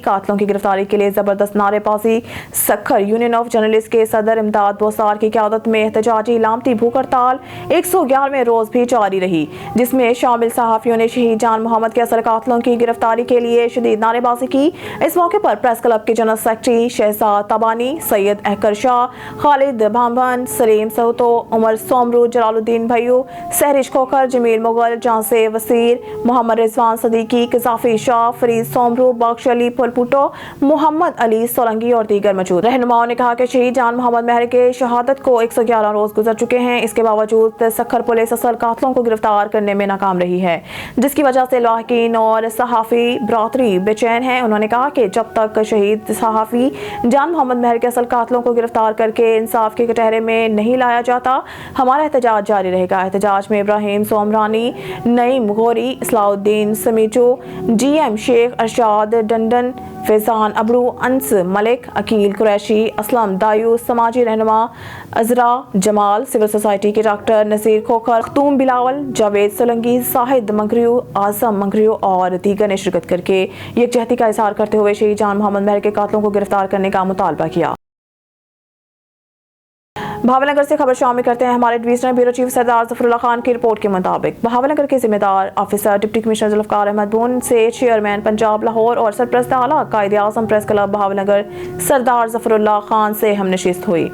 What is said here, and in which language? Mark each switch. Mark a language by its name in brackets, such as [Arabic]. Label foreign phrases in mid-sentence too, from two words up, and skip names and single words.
[Urdu] قاتلوں کی گرفتاری کے لیے زبردست نعرے بازی۔ سکھر یونین آف جرنلسٹ کے صدر امداد بوسار کی قیادت میں احتجاجی علامتی بھوک ہڑتال 111ویں روز بھی جاری رہی، جس میں شامل صحافیوں نے شہید جان محمد کے اصل قاتلوں کی گرفتاری کے لیے شدید نعرے بازی کی. اس موقع پر [English] press club [Urdu] کے [English] general secretary [Urdu] شہزاد تبانی، سید احکر شاہ، خالد بھانبھن، سلیم سہتو، عمر سومرو، جلال الدین بھیو، سحرش کھوکھر، جمیل مغل، جانسے وسیر، محمد رضوان صدیقی، قذافی شاہ، فرید سومرو، بخش علی پلپوٹو، محمد علی سولنگی اور دیگر موجود. رہنماؤں نے کہا کہ شہید جان محمد مہر کے شہادت کو 111 روز گزر چکے ہیں، اس کے باوجود سکھر پولیس اصل قاتلوں کو گرفتار کرنے میں ناکام رہی ہے، جس کی وجہ سے لواحقین اور صحافی برادری بے چین ہے. انہوں نے کہا کہ جب تک شہید صحافی جان محمد مہر کے اصل قاتلوں کو گرفتار کرکے انصاف کے کٹہرے میں نہیں لایا جاتا، ہمارا احتجاج جاری رہے گا. احتجاج میں ابراہیم سومرانی، نعیم گوری، اسلاالدین سمیچو، GM شیخ ارشاد ڈنڈن، فیضان ابڑو، انس ملک، عقیل قریشی، اسلم دایو، سماجی رہنما عذرا جمال, [English] civil society [Urdu] کے ڈاکٹر نصیر کھوکھر، ختوم بلاول، جاوید سولنگی, ساہد منگریو، اعظم منگریو اور دیگر نے شرکت کرکے یکجہتی کا اظہار کرتے ہوئے شہید جان محمد مہر کے قاتلوں کو گرفتار کرنے کا مطالبہ کیا. بہاولنگر سے خبر شامل کرتے ہیں ہمارے [English] divisional bureau chief [Urdu] سردار ظفراللہ خان کی رپورٹ کے مطابق بہاولنگر کے ذمہ دار آفیسر [English] deputy commissioner [Urdu] ذوالفقار احمد بون سے چیئرمین پنجاب لاہور اور سرپرست اعلیٰ قائداعظم پریس کلب بہاولنگر سردار ظفراللہ خان سے ہم نشست ہوئی.